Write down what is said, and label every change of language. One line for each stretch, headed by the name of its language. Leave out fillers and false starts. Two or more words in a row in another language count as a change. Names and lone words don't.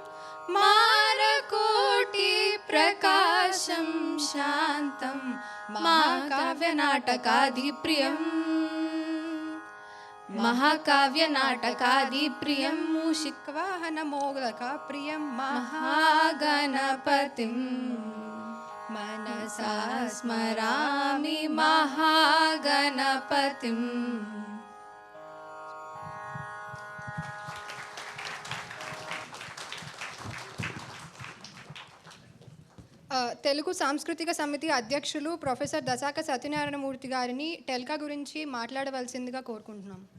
Sanskrit: मारकोटिप्रकाशं शान्तं महाकाव्यनाटकादिप्रियम् महाकाव्यनाटकादिप्रियं मूषिकवाहनमोदकप्रियं महागणपतिं मनसा स्मरामि, महागणपतिम्.
Telugu: తెలుగు సాంస్కృతిక సమితి అధ్యక్షులు ప్రొఫెసర్ దశాక సత్యనారాయణ మూర్తి గారిని టెల్కా గురించి మాట్లాడవలసిందిగా కోరుకుంటున్నాం.